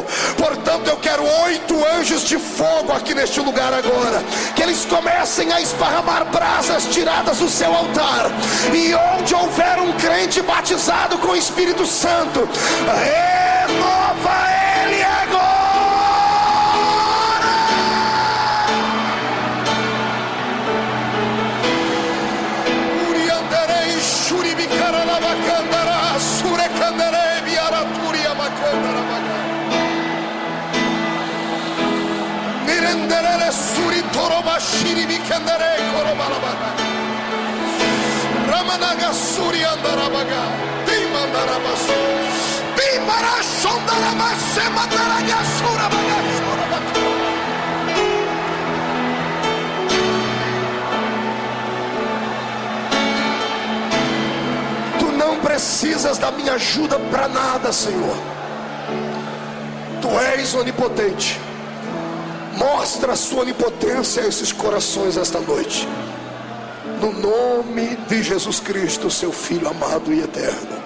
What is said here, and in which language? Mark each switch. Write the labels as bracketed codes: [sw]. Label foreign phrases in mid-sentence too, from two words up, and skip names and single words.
[pt] Portanto, eu quero 8 anjos de fogo aqui neste lugar agora, que eles comecem a esparramar brasas tiradas do seu altar, e onde houver um crente batizado com o Espírito Santo, renova ele agora. Urianderei shuribikaralabakandara surekandere biaraturia makandara baga nirendere suritoroba shiribikandere korobalabaka ramanaga suriandarabaga dimandarabasu bimarashondarabase mandaraga surabaga surabaka. Tu não precisas da minha ajuda para nada, Senhor. Tu és onipotente. Mostra a sua onipotência a esses corações esta noite, no nome de Jesus Cristo, seu Filho amado e eterno.